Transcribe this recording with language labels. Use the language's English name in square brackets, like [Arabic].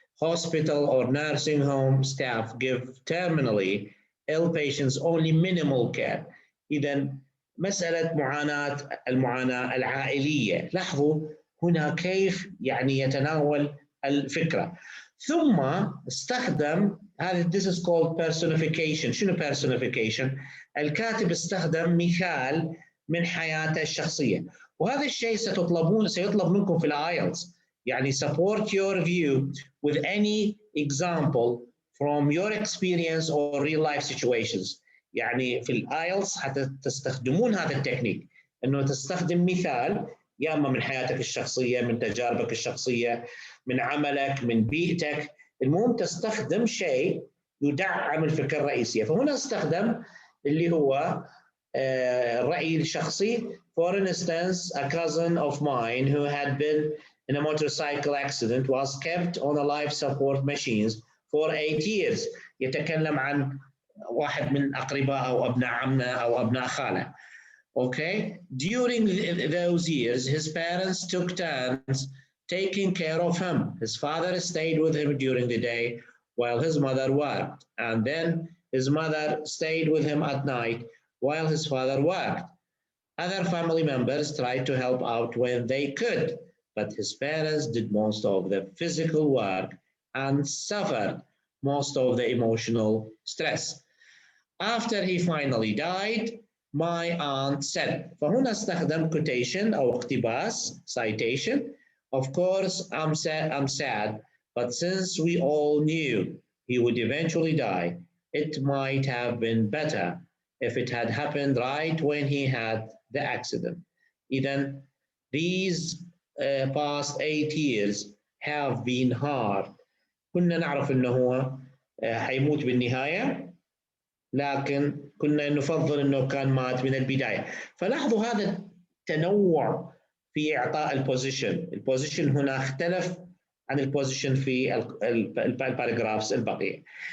[English] Hospital or nursing home staff give terminally ill patients only minimal care. [Arabic] إذا مسألة المعاناة العائلية، لاحظوا هنا كيف يعني يتناول الفكرة، ثم استخدم هذا [English] this is called personification. [Arabic] شنو personification؟ الكاتب استخدم مثال من حياته الشخصية، وهذا الشيء سيطلب منكم في الايلتس، يعني [English] support your view with any example from your experience or real life situations. [Arabic] يعني في الايلتس حتى تستخدمون هذا التكنيك، انه تستخدم مثال يا اما من حياتك الشخصيه، من تجاربك الشخصيه، من عملك، من بيئتك، المهم تستخدم شيء يدعم الفكره الرئيسيه. فهنا استخدم اللي هو الرأي الشخصي. [English] For instance, a cousin of mine who had been in a motorcycle accident was kept on a life support machines for 8 years. [Arabic] يتكلم عن واحد من أقرباء أو أبناء عمه أو أبناء خاله. [English] Okay, during those years, his parents took turns taking care of him. His father stayed with him during the day while his mother worked, and then his mother stayed with him at night while his father worked. Other family members tried to help out when they could, but his parents did most of the physical work and suffered most of the emotional stress. After he finally died, my aunt said. [Arabic] فهنا استخدم quotation أو اقتباس citation. [English] Of course, I'm sad, but since we all knew he would eventually die, it might have been better if it had happened right when he had the accident. [Arabic] إذن [English] these past 8 years have been hard. [Arabic] كنا نعرف إنه هو حيموت بالنهاية، لكن كنا نفضل إنه كان مات من البداية. فلاحظوا هذا التنوع في إعطاء البوزيشن. البوزيشن هنا اختلف عن البوزيشن في الباراجرافز البقية.